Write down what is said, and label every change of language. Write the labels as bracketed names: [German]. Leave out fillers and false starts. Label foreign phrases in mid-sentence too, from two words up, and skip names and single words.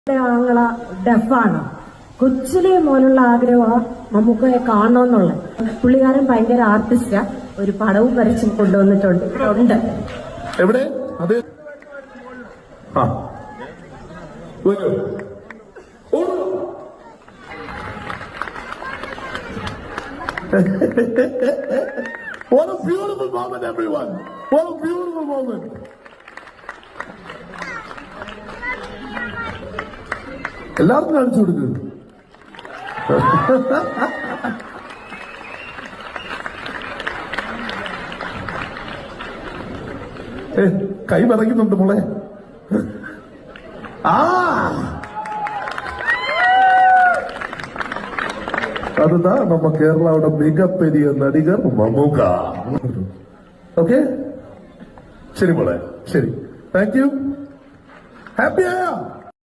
[Malayalam] ആങ്ങള ഡെഫാണ്. കൊച്ചിലെ മോനുള്ള ആഗ്രഹമാണ് മമ്മൂക്കയെ കാണണമെന്നുള്ളത്. പുള്ളിക്കാരൻ ഭയങ്കര ആർട്ടിസ്റ്റാ. ഒരു പടവും വരച്ചും കൊണ്ടുവന്നിട്ടുണ്ട്. ഉണ്ട് എവിടെ അത് [English] What a beautiful moment, everyone. What a beautiful moment. [Malayalam] എല്ലാവർക്കും കാണിച്ചു കൊടുക്കുന്നു. കൈ പറയുന്നുണ്ട് മോളെ. [Tamil] அதுதான் நம்ம கேரளாவோட மிகப்பெரிய நடிகர் மம்முகா. ஓகே, சரி போல, சரி, தேங்க்யூ, ஹாப்பியா.